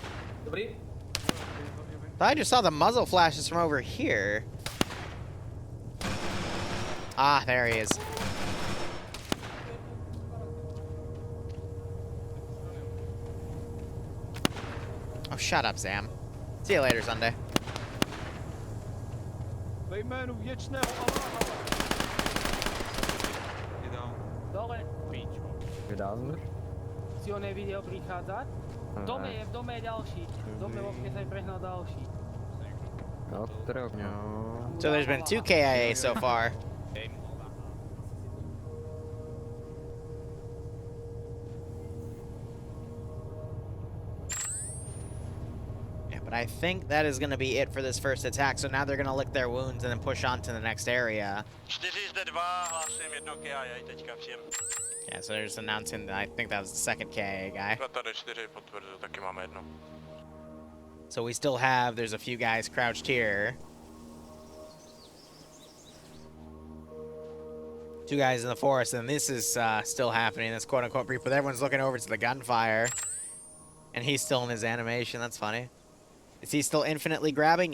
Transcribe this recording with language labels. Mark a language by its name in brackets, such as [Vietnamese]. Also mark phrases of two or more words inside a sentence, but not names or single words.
[English] I just saw the muzzle flashes from over here. Ah, there he is. Oh, shut up, Sam. See you later, Sunday. [Czech] Ve jménu věčného Allaha. Dole. Píčo. Vydám. [Slovak] Si ho nevidel prichádzať? V dome je ďalší. V dome v okne sa prehnal ďalší. [English] So there's been 2 KIA so far. But I think that is going to be it for this first attack. So now they're going to lick their wounds and then push on to the next area. [Czech] 4 zde 2, hlásím jedno KIA teďka všem. [English] Yeah, so they're just announcing that I think that was the second KIA guy. [Czech] Tady 4 potvrzuju, taky máme jedno. [English] So we still have, there's a few guys crouched here. 2 guys in the forest, and this is still happening, this quote-unquote brief, but everyone's looking over to the gunfire. And he's still in his animation, that's funny. Is he still infinitely grabbing?